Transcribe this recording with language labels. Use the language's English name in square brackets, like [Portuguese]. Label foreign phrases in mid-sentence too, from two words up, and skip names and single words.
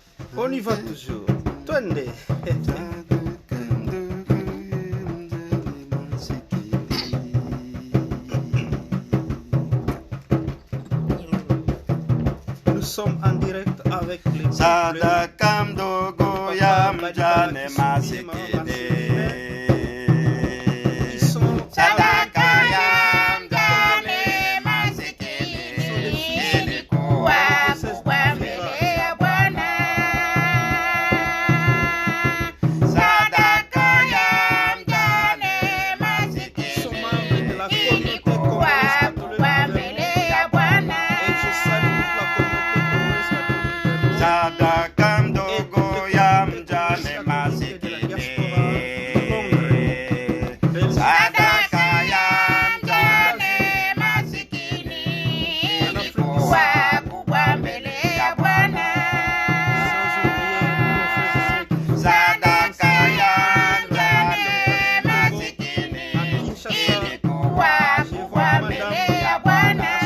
[French] On y va toujours. Twende. Nous sommes en direct avec les peuples. [Swahili] Sadaka mdogo ya mjane masikini. [French] Ils sont [Swahili] Sadaka ya mjane masikini ilikuwa kubwa mbele ya Bwana. Sadaka ya mjane masikini ilikuwa kubwa mbele ya Bwana. [French] et je salue toute la communauté congolaise catholique. [Swahili] Sadaka mdogo ya mjane masikini. Sadaka ya mjane Masikini ilikuwa kubwa mbele ya Bwana. Sadaka ya mjane masikini ilikuwa kubwa mbele ya Bwana.